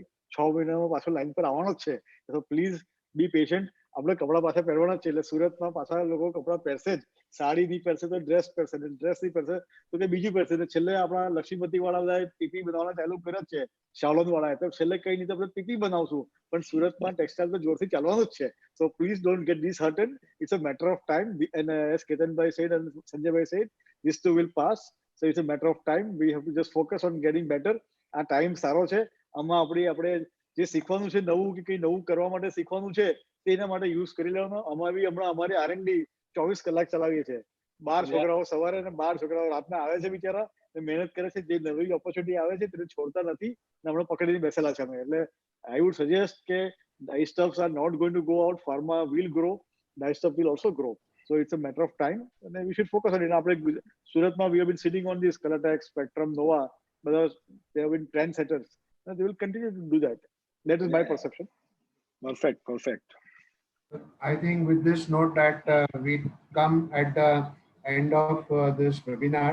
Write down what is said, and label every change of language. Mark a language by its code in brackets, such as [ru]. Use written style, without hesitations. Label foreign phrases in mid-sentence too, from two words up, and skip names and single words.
[gu] 6 મહિનામાં પાછો લાઈન પર આવવાનો જ છે. તો [en] please be patient. [gu] આપણે કપડા પાછા પહેરવાના જ છે. એટલે સુરતમાં પાછા લોકો કપડા પહેરશે જ. સાડી નહીં પહેરશે તો ડ્રેસ પહેરશે, ડ્રેસ નહીં પહેરશે તો તે બીજી પહેરશે. છેલ્લે આપણા લક્ષ્મીપતિ વાળા બધા પીપી બનાવવાના ચાલુ કર્યા જ છે, શાલોન વાળા. તો છેલ્લે કઈ નહીં તો આપણે પીપી બનાવશું, પણ સુરતમાં ટેક્સટાઇલ તો જોરથી ચાલવાનું જ છે. [en] So please don't get disheartened. It's a matter of time. And as Ketanbhai said and Sanjaybhai said, this too will pass. So it's a matter of time. We have to just focus on getting better. [gu] આ ટાઈમ સારો છે. આમાં આપણે જે શીખવાનું છે નવું, કે કંઈ નવું કરવા માટે શીખવાનું છે તેના માટે યુઝ કરી લેવાનો. હમણાં અમારી R&D 24 કલાક ચલાવીએ છીએ. 12 છોકરાઓ સવારે અને 12 છોકરાઓ રાતના આવે છે બિચારા, મહેનત કરે છે. જે નવી ઓપોર્ચ્યુનિટી આવે છે તેને છોડતા નથી, હમણાં પકડીને બેસેલા છે અમે. [en] એટલે I would suggest કે dyestuffs are not going to go out. Pharma will grow. Dyestuff will also grow. So it's a matter of time, and we should focus on it. [gu] આપણે સુરતમાં [en] we have been sitting on this Colourtex, Spectrum, Nova. They have been trendsetters, and they will continue to do that. That is my perception. Perfect. I think with this note that we come at the end of this webinar.